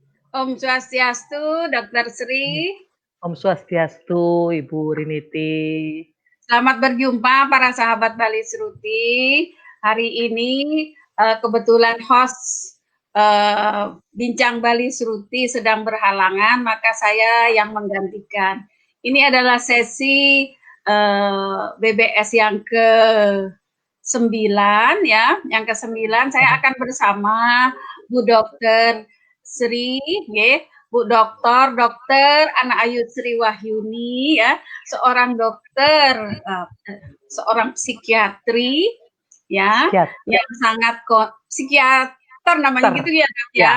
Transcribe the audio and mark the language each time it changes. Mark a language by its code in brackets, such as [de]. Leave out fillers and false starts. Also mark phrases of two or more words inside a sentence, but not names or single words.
[ban] Om Swastiastu, Dokter Sri. Om Swastiastu, Ibu Riniti. [id] Selamat berjumpa para sahabat Bali Sruti. Hari ini kebetulan host Bincang Bali Sruti sedang berhalangan, maka saya yang menggantikan. Ini adalah sesi BBS yang ke-9 ya, yang ke-9 saya akan bersama Bu Dokter Sri, ya, Bu Dokter Ana Ayu Sri Wahyuni ya, seorang dokter, seorang psikiatri ya, yang sangat psikiater namanya gitu ya, Dok ya.